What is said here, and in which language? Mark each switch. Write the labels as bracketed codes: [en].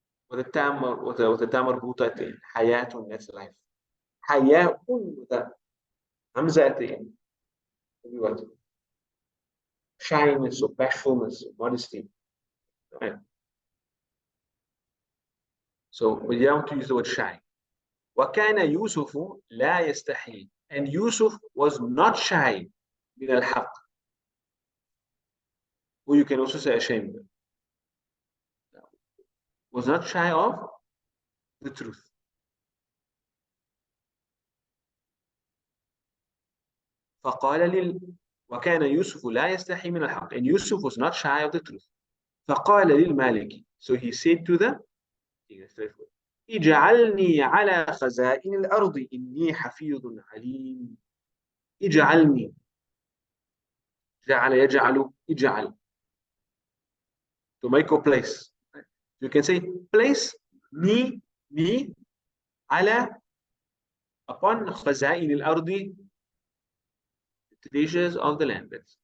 [ar] وتتام مربوطتين حياة, [en] that's life. حياة with همزتين, what? Shyness or bashfulness or modesty. Right? So we have to use the word shy. [ar] وكان يوسف لا يستحي, [en] and Yusuf was not shy [ar] من الحق. [en] Or you can also say ashamed. Was not shy of the truth. [ar] وكان يوسف لا يستحي من الحق, [en] and Yusuf was not shy of the truth. [ar] فقال للمالك, [en] so he said to the [ar] اجعلني على خزائن الأرض إني حفيظ عليم. اجعلني, جعل يجعل, اجعل, [en] to make a place. You can say place me [ar] على, [en] upon [ar] خزائن الأرض, [en] the treasures of the land.